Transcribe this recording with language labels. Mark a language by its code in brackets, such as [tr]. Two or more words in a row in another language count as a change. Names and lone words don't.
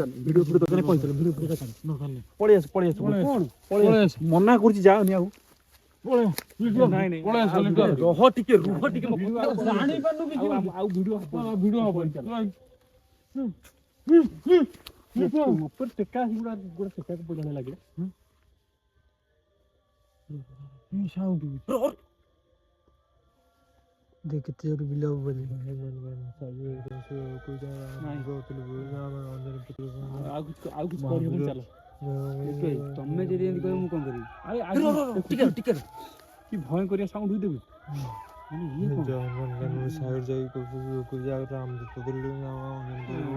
[or] ପଳେଇ ଆସ ମନା କରୁଛି ଯାଅନି ଆଉ ନାଇଁ ନାଇଁ ପଳେଇ ଆସ, ଆଉ ଲିଟୁଆ। ଭିଡିଓ ରହ ଟିକେ ମୋ କଥା ଜାଣିପାରୁନୁ କିଛି ଆଉ ଭିଡିଓ ହବନି ଚାଲ ଉପରେ ଟେକା ଗୁଡା ଟେକାକୁ ପଡିଆ ଲାଗିଲା [hi] देख कितने जोर बिल्ला बोले [or] ଆଉ କିଛି କରିହବନି ଚାଲ ତମେ ଯଦି ଏମିତି କହିବ ମୁଁ କଣ କରିବି? ଟିକେ ଟିକେ କି ଭୟ କରିବା ସାଉଣ୍ଡ ଦେଇଦେବି ମାନେ ଇଏ କଣ?